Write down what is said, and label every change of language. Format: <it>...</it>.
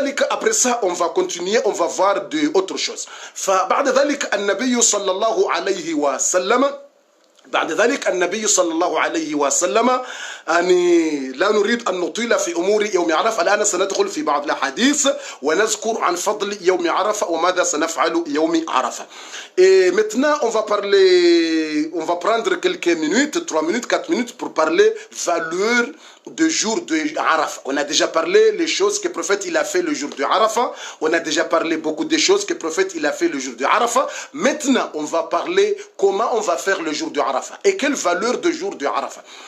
<fr>Après ça, on va continuer, on va voir d'autres choses.</fr> <ar>بعد ذلك النبي صلى الله عليه وسلم بعد ذلك النبي صلى الله عليه وسلم أني لا نريد أن نطيل في أمور يوم عرفة. الآن سندخل في بعض الأحاديث ونذكر عن فضل يوم عرفة وماذا سنفعل يوم عرفة.</ar> <fr>Et maintenant, on va prendre quelques minutes, 3 minutes, 4 minutes pour parler valeur de jour de Arafat. On a déjà parlé les choses que le prophète il a fait le jour de Arafat. On a déjà parlé beaucoup de choses que le prophète il a fait le jour de Arafat. Maintenant, on va parler comment on va faire le jour de Arafat et quelle valeur de jour de Arafat.</fr>